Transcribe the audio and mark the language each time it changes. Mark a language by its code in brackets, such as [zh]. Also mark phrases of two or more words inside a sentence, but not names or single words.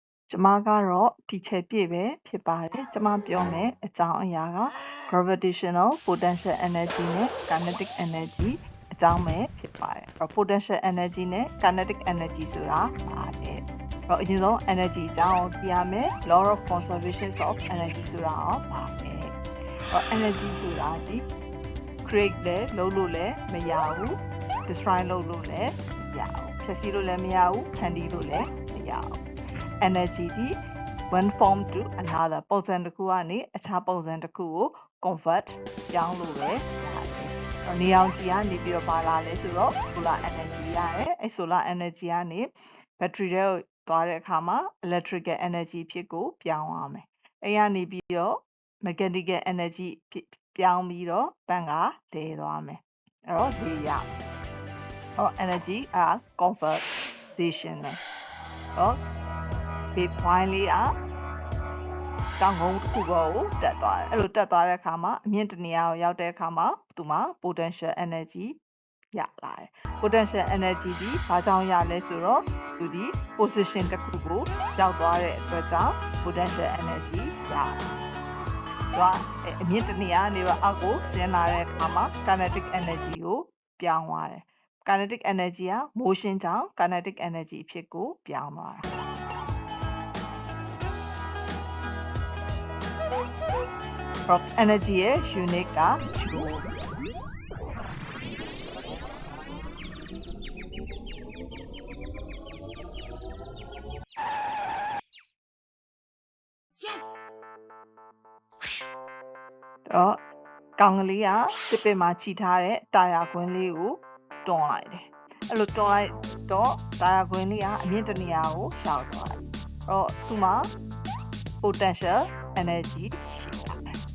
[my] ကျမကတော့ဒီချက်ပြည့်ပဲဖြစ်ပါတယ်ကျမပြောမယ်အကြောင်းအရာက [en] gravitational potential energy [my] နဲ့ [en] kinetic energy [my] အကြောင်းပဲဖြစ်ပါတယ်အဲ့တော့ [en] potential energy [my] နဲ့ [en] kinetic energy [my] ဆိုတာပါလေအဲ့တော့အရင်ဆုံး energy အကြောင်းကိုသိရမယ် [en] law of conservation of energy [my] ဆိုတာရောပါမယ်အဲ့တော့ energy ဆိုတာဒီ create လည်းလုပ် လို့လည်းမရဘူး destroy လုပ်လို့လည်းမရဘူးဖျက်ဆီးလို့လည်းမရဘူးဖန်တီးလို့လည်းမရဘူး energy ဒီ [en] one form to another [my] ပုံစံတစ်ခုကနေအခြားပုံစံတစ်ခုကို convert ပြောင်းလို့ပဲရတယ်နေအောင်ကြည်ကနေ ပြီးတော့ပါလာလဲဆိုတော့ [en] solar energy [my] ရတယ်အဲ [en] solar energy [my] ကနေ battery တွေကိုသွားတဲ့အခါမှာ [en] electrical energy [my] ဖြစ်ကိုပြောင်းရမယ်အဲကနေပြီးတော့ [en] mechanical energy [my] ပြောင်းပြီးတော့ ပန်ကလဲသွားမယ်အဲ့တော့ဒီရဟော [en] energy conversion [my] နဲ့ဟောဒီ point လေးတောင်ကုန်းတစ်ခုပေါ်ကိုတက်သွားတယ်အဲ့လို တက်သွားတဲ့အခါမှာအမြင့်တနေရာကိုရောက်တဲ့အခါမှာသူမှာ [en] potential energy [my] ရလာတယ် potential energy ဒီဘာကြောင့်ရလဲဆိုတော့သူဒီ position တစ်ခုကိုရောက်သွားတဲ့အတွက်ကြောင့် [en] potential energy [my] ရတယ်တော့အမြင့်တနေရာကနေတော့အောက်ကိုဆင်းလာတဲ့အခါမှာ [en] kinetic energy [my] ကိုပြောင်းသွားတယ် [en] kinetic energy [my] က motion ကြောင့် [en] kinetic energy [my] အဖြစ်ကိုပြောင်းသွားတာenergy ရဲ့ unit က joule yes တော့ကောင်ကလေးကတစ်ပင်မှာခြိထားတဲ့တာယာကွင်းလေးကိုတွန်းလိုက်တယ်အဲ့လိုတွန်းလိုက်တော့တာယာကွင်းလေးကအမြင့်တနေရာကိုရောက်သွားတယ်အဲ့တော့သူမှာ [en] potential energy [my] ရှိပါတယ်